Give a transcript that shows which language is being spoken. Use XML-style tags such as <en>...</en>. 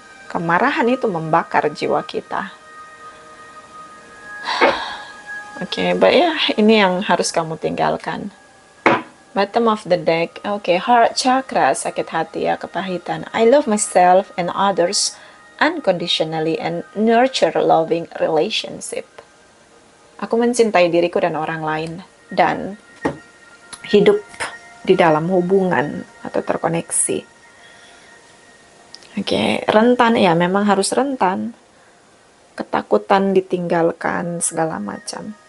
<id>Kemarahan itu membakar jiwa kita. Oke, but ya, ini yang harus kamu tinggalkan.</id> <en>Bottom of the deck, oke, heart chakra,</en> <id>sakit hati ya, kepahitan.</id> <en>I love myself and others unconditionally and nurture loving relationship.</en> <id>Aku mencintai diriku dan orang lain, dan hidup di dalam hubungan atau terkoneksi. Oke, rentan ya, memang harus rentan. Ketakutan ditinggalkan, segala macam.</id>